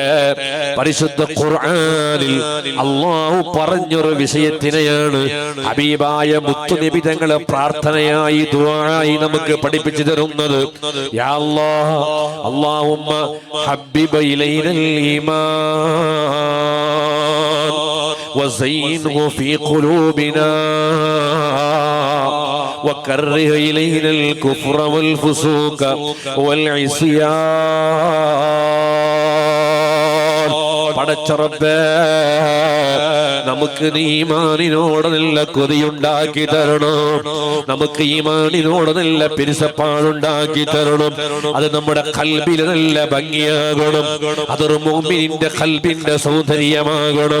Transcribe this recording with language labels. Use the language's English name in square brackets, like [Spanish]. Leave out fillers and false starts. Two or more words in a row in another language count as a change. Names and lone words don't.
[Malayalam] പരിശുദ്ധ ഖുർആനിൽ അല്ലാഹു പറഞ്ഞൊരു വിഷയത്തിനെയാണ് ഹബീബായ മുത്തുനബി തങ്ങളെ പ്രാർത്ഥനയായി ദുആയി നമുക്ക് പഠിപ്പിച്ചു തരുന്നത്. [Arabic] يا الله، اللهم حبب إلينا الإيمان وزينه في قلوبنا وكره إلينا الكفر والفسوق والعصيان. [Malayalam] പടച്ച റബ്ബേ, നമുക്ക് ഈമാനിനോട് നല്ല കൊതിയുണ്ടാക്കി തരണം. നമുക്ക് ഈമാനിനോട് നല്ല പിരിസപ്പാടുണ്ടാക്കി തരണം. അത് നമ്മുടെ ഖൽബിൽ നല്ല ഭംഗിയാകണം. അതൊരു മുഅ്മിനിന്റെ ഖൽബിന്റെ സൗന്ദര്യമാകണം.